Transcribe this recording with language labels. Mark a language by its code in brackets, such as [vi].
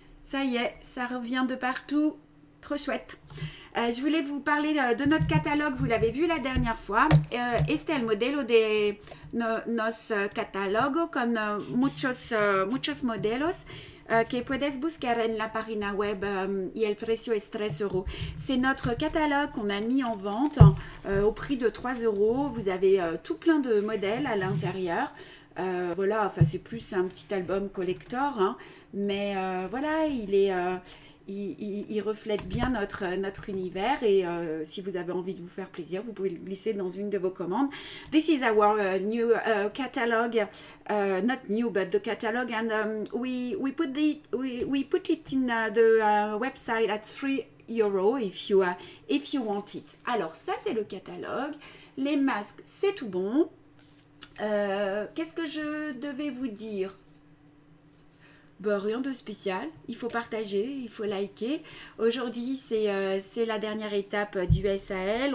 [fr] Ça y est, ça revient de partout. Trop chouette. Je voulais vous parler de notre catalogue, vous l'avez vu la dernière fois. [es] Este es el modelo de nos catálogos con muchos modelos que puedes buscar en la página web y el precio es 3 euros. [fr] C'est notre catalogue qu'on a mis en vente au prix de 3 euros. Vous avez tout plein de modèles à l'intérieur. Voilà, enfin c'est plus un petit album collector, hein, mais voilà, il reflète bien notre univers et si vous avez envie de vous faire plaisir, vous pouvez le glisser dans une de vos commandes. [en] This is our new catalog, not new but the catalog, and we put it in the website at 3 euros if you want it. [fr] Alors ça c'est le catalogue, les masques c'est tout bon. Qu'est-ce que je devais vous dire? Ben, rien de spécial, il faut partager, il faut liker. Aujourd'hui, c'est la dernière étape du SAL.